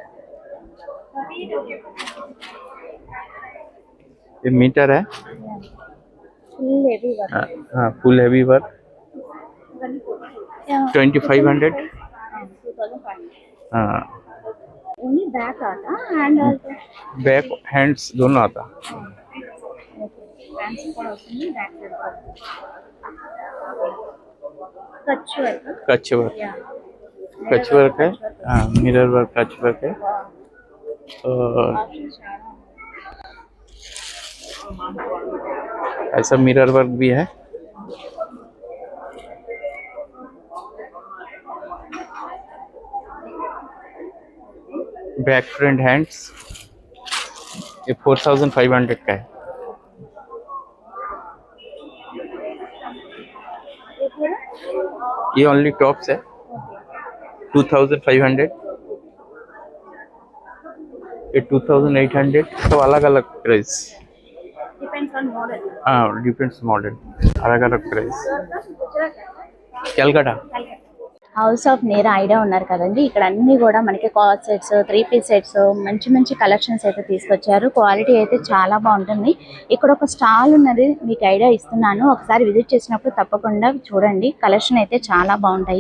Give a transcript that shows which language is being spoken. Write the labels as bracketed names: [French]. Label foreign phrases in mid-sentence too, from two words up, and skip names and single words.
[Hindi] ये मीटर है। [English] full heavy work. हाँ, full heavy work 2500। 2500. [Hindi] हाँ, [English] only back आता hand also. back hands [Hindi] दोनों आता। [Telugu] హ్యాండ్స్ కూడా వస్తుంది. [English] back side [Telugu] కూడా [English] Kutch work. [Hindi] कच्छ वर्क, యా कच्छ वर्क है। हाँ, [English] mirror work, [Hindi] कच्छ वर्क है। और ऐसा [English] mirror work [Hindi] भी है। [English] back front hands [Hindi] ये 4500 का है। ये [English] only tops [Hindi] है 2500। ये 2800। सब अलग अलग प्राइस। [English] depends on model. [Hindi] हाँ, [English] depends model, [Hindi] अलग अलग प्राइस। कैलकाटा। [Telugu] హౌస్ ఆఫ్ నీరా ఐడియా ఉన్నారు కదండి. ఇక్కడ అన్ని కూడా మనకి [English] cot sets, 3 piece sets, [Telugu] మంచి మంచి కలెక్షన్స్ అయితే తీసుకొచ్చారు. క్వాలిటీ అయితే చాలా బాగుంటుంది. ఇక్కడ ఒక స్టాల్ ఉన్నది, మీకు ఐడియా ఇస్తున్నాను. ఒకసారి విజిట్ చేసినప్పుడు తప్పకుండా చూడండి. కలెక్షన్ అయితే చాలా బాగుంటాయి.